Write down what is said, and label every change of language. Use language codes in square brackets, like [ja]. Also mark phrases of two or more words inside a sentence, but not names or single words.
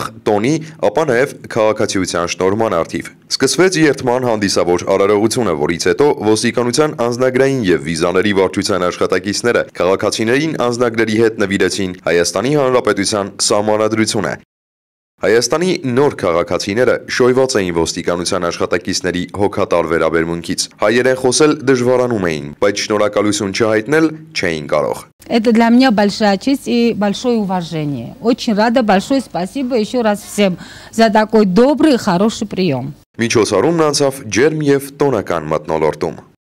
[hy] տոնի, ապա նաև քաղաքացիության շնորհման առթիվ։ Սկսվեց երթման հանդիսավոր արարողությունը, որից հետո ոստիկանության անձնագրային և վիզաների վարչության աշխատակիցները քաղաքացիներին անձնագրերի հետ նվիրեցին Հայաստանի Հանրապետության սահմանադրությունը։ Հայաստանի նոր քաղաքացիները շոյված էին ոստիկանության աշխատակիցների հոգատար վերաբերմունքից։ Հայերեն խոսել դժվարանում էին, բայց շնորհակալություն չհայտնել չէին կարող։ [ru] Это для меня большая честь и большое уважение. Очень рада, большое спасибо еще раз всем за такой добрый и хороший прием. [hy] Միջոցառումն անցավ ջերմ և տոնական մթնոլորտում։